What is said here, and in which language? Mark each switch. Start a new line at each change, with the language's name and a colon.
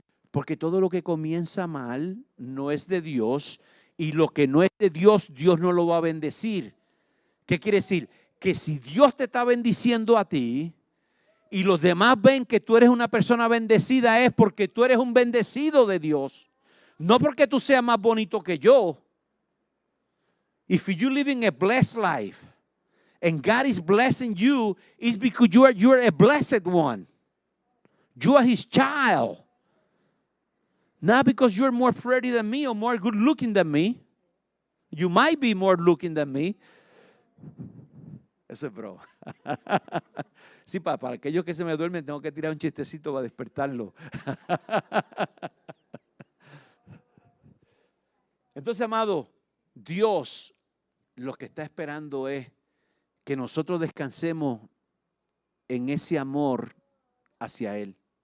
Spanish: Porque todo lo que comienza mal no es de Dios, y lo que no es de Dios, Dios no lo va a bendecir. ¿Qué quiere decir? Que si Dios te está bendiciendo a ti y los demás ven que tú eres una persona bendecida, es porque tú eres un bendecido de Dios. No porque tú seas más bonito que yo.
English: If you living a blessed life and God is blessing you, it's because you are a blessed one. You are His child. Not because you're more pretty than me or more good looking than me. You might be more looking than me.
Spanish: Eso es bro. Sí, para aquellos que se me duermen tengo que tirar un chistecito para despertarlo. Entonces, amado, Dios lo que está esperando es que nosotros descansemos en ese amor hacia Él.